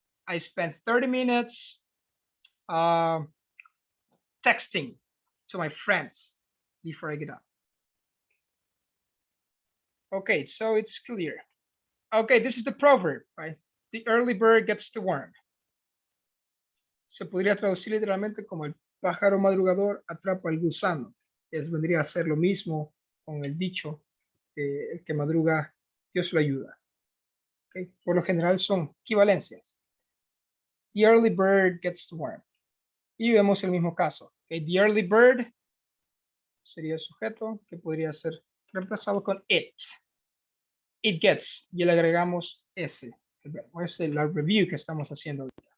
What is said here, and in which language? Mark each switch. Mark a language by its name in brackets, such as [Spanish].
[English] I spend 30 minutes texting to my friends before I get up. Okay, so it's clear. Okay, this is the proverb, right? The early bird gets the worm. [Spanish] Se podría traducir literalmente como el pájaro madrugador atrapa el gusano. Vendría a ser lo mismo con el dicho, el que madruga, Dios lo ayuda. Okay. Por lo general son equivalencias. [English] The early bird gets the worm. [Spanish] Y vemos el mismo caso. Okay. The early bird sería el sujeto que podría ser reemplazado con it. [English] It gets. [Spanish] Y le agregamos ese. Es la review que estamos haciendo ahorita.